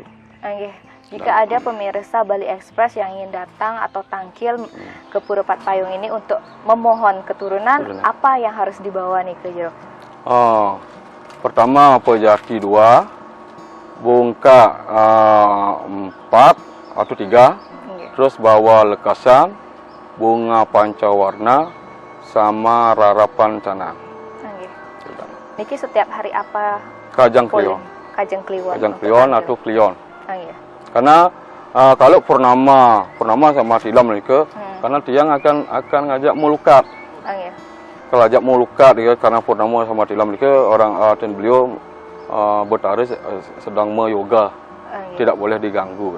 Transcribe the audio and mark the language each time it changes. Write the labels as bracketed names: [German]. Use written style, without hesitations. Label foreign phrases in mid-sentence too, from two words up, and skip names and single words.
[Indonesian] Jika ada pemirsa Bali Express yang ingin datang atau tangkil ke Pura Patpayung ini untuk memohon keturunan, apa yang harus dibawa nih ke Jero? Pertama pejati 2, bungka 4 atau 3, terus bawa lekasan, bunga pancawarna, sama rarapan canang. Niki setiap hari apa? Kajang Kliwon. Kajang Kliwon atau Kliwon. Karena kalau purnama sama tilam niki, karena tiang akan ngajak mulukat. Kalau ajak mulukat ya, karena purnama sama tilam niki orang dan beliau bertari sedang yoga, tidak boleh diganggu.